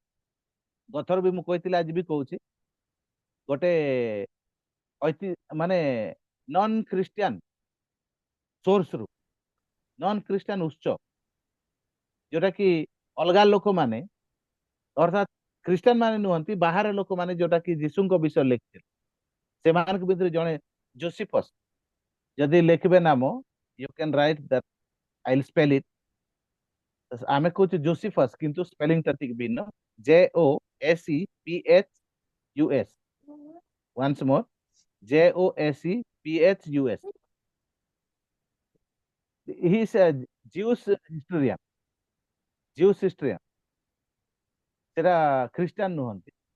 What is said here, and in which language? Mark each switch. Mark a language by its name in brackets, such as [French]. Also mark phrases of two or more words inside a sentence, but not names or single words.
[Odia] ଗତର ବି ମୁଁ କହିଥିଲି, ଆଜି ବି କହୁଛି, ଗୋଟେ ମାନେ [English] non Christian source [Odia] ରୁ, [English] non Christian [Odia] ଉତ୍ସ, ଯୋଉଟା କି ଅଲଗା ଲୋକମାନେ, ଅର୍ଥାତ୍ ଖ୍ରୀଷ୍ଟିଆନ ମାନେ ନୁହନ୍ତି, ବାହାର ଲୋକମାନେ ଯୋଉଟା କି ଯୀଶୁଙ୍କ ବିଷୟ ଲେଖିଥିଲେ, ସେମାନଙ୍କ ଭିତରେ ଜଣେ ଜୋସିଫସ୍। ଯଦି ଲେଖିବେ ନାମ, [English] you can write that, I will spell it. [Odia] ଆମେ କହୁଛୁ ଜୋସିଫସ୍, କିନ୍ତୁ ସ୍ପେଲିଂ ଟା ଟିକେ ଭିନ୍ନ। [English] JOSEPHUS। once more, JOSEPHUS। he is a Jewish historian, Jewish historian, [Odia] ସେଟା ଖ୍ରୀଷ୍ଟିଆନ ନୁହନ୍ତି।